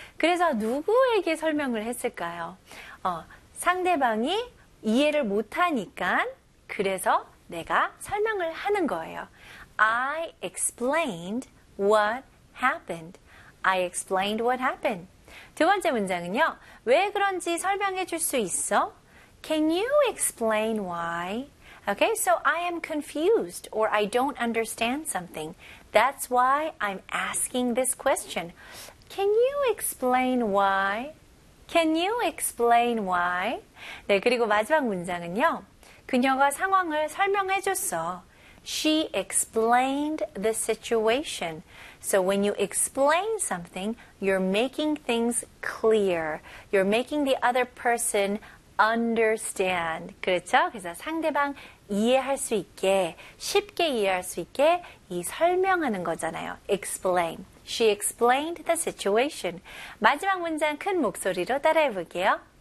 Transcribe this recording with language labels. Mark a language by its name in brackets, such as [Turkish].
[Korean] 그래서 누구에게 설명을 했을까요? 상대방이 이해를 못하니까 그래서 내가 설명을 하는 거예요. [English] I explained what happened. I explained what happened. [Korean] 두 번째 문장은요. 왜 그런지 설명해 줄 수 있어? [English] Can you explain why? Okay, so I am confused or I don't understand something. That's why I'm asking this question. Can you explain why? Can you explain why? [Korean] 네, 그리고 마지막 문장은요. 그녀가 상황을 설명해 줬어. [English] She explained the situation. So when you explain something, you're making things clear. You're making the other person understand. [Korean] 그렇죠? 그래서 상대방 이해할 수 있게, 쉽게 이해할 수 있게 이 설명하는 거잖아요. [English] Explain. She explained the situation. [Korean] 마지막 문장 큰 목소리로 따라해 볼게요.